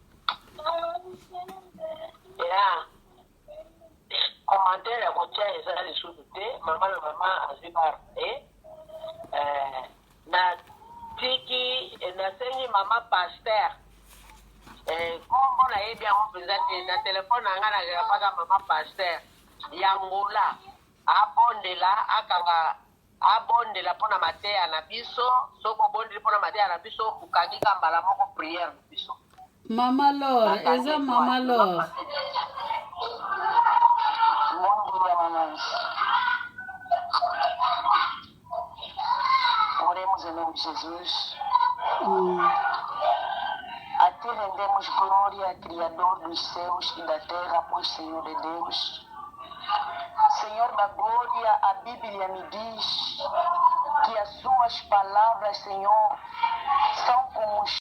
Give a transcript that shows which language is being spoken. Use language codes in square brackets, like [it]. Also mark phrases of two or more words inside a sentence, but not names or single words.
[ln] Ya commentaire ya kotia eza lisusu te, mama na mama azibar na tiki nasengi mama Pasteur kombo nayebi yango mpenza te, na telefone na nga nakelapaka mama Pasteur ya Ngola abondela akanga abondela mpona mateya na biso, soko bondeli mpona mateya na biso okangika mbala moko prière na biso. Mama Laure, eza mama Laure. Mungu ya mama. [pt] Oremos em nome de Jesus. A ti rendemos glória, Criador dos céus e da terra, pois Senhor de Deus. Senhor da glória, a Bíblia me diz que as suas palavras, Senhor, são como